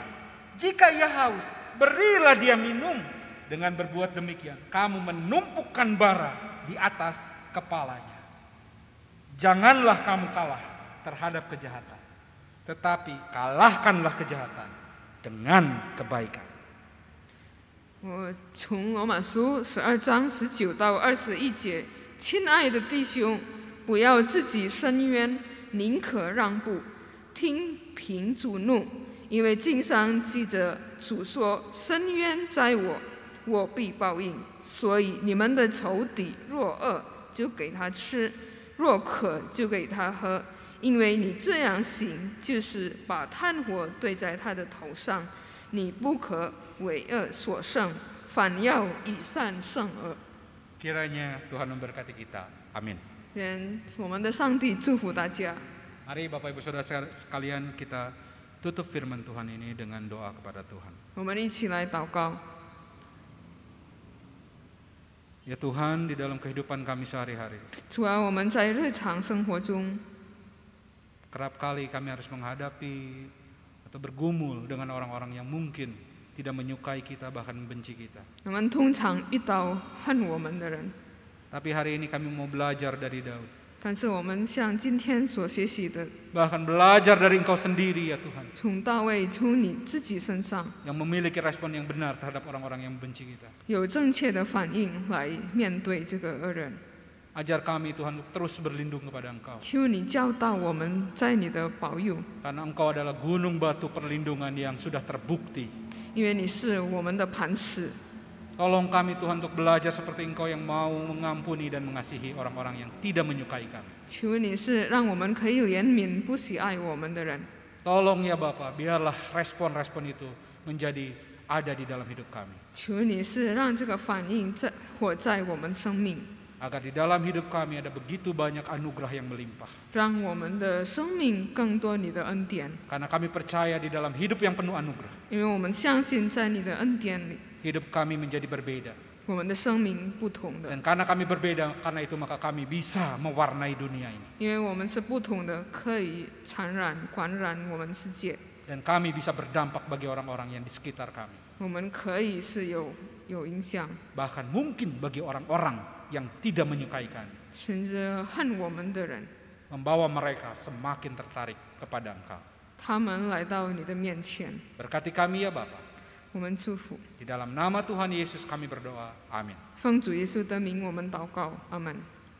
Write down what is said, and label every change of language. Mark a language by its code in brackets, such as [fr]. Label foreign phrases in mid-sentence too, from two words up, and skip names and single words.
[id] Jika ia haus, berilah dia minum. Dengan berbuat demikian, kamu menumpukan bara di atas kepalanya. Janganlah kamu kalah terhadap kejahatan, tetapi kalahkanlah kejahatan dengan kebaikan. [zh] 我从罗马书12章19到21节，亲爱的弟兄，不要自己伸冤，宁可让步，听凭主怒，因为经上记着主说：“伸冤在我，我必报应。” 所以你们的仇敌若饿，就给他吃；若渴，就给他喝。因为你这样行，就是把炭火对在他的头上。你不可为恶所胜，反要以善胜恶。 [id] Kiranya Tuhan memberkati kita. Amin. [zh] 愿我们的上帝祝福大家。 [id] Mari Bapak Ibu Saudara sekalian kita tutup firman Tuhan ini dengan doa kepada Tuhan. [zh] 我们一起来祷告。 [id] Ya Tuhan, di dalam kehidupan kami sehari-hari, [zh] 主啊，我们在日常生活中， [id] kerap kali kami harus menghadapi atau bergumul dengan orang-orang yang mungkin tidak menyukai kita, bahkan membenci kita. [zh] 我们通常遇到恨我们的人， [id] Tapi hari ini kami mau belajar dari Daud, [zh] 但是我们像今天所学习的， [id] bahkan belajar dari Engkau sendiri ya Tuhan, [zh] 从大卫从你自己身上 [id] yang memiliki respon yang benar terhadap orang-orang yang membenci kita. [zh] 有正确的反应来面对这个恶人。 [id] Ajar kami Tuhan untuk terus berlindung kepada Engkau, [zh] 求你教导我们在你的保佑， [id] karena Engkau adalah gunung batu perlindungan yang sudah terbukti. [zh] 因为你是我们的磐石。 [id] Tolong kami Tuhan untuk belajar seperti Engkau yang mau mengampuni dan mengasihi orang-orang yang tidak menyukai kami. [zh] 求你是让我们可以怜悯不喜爱我们的人。 [id] Tolong ya Bapa, biarlah respon-respon itu menjadi ada di dalam hidup kami. [zh] 求你是让这个反应活在我们生命， [id] Agar di dalam hidup kami ada begitu banyak anugerah yang melimpah. [zh] 让我们的生命更多你的恩典， [id] Karena kami percaya di dalam hidup yang penuh anugerah, [zh] 因为我们相信在你的恩典里， [id] hidup kami menjadi berbeda. [zh] 我们的生命不同的， [id] Dan karena kami berbeda, karena itu maka kami bisa mewarnai dunia ini. [zh] 因为我们是不同的，可以传染、感染我们世界， [id] Dan kami bisa berdampak bagi orang-orang yang di sekitar kami. [zh] 我们可以是有影响， [id] Bahkan mungkin bagi orang-orang yang tidak menyukai kami. [zh] 甚至恨我们的人， [id] Membawa mereka semakin tertarik kepada Engkau. [zh] 他们来到你的面前， [id] Berkati kami ya Bapa. [zh] 我们祝福， [id] Di dalam nama Tuhan Yesus kami berdoa. Amin. [zh] 奉主耶稣的名，我们祷告，阿门。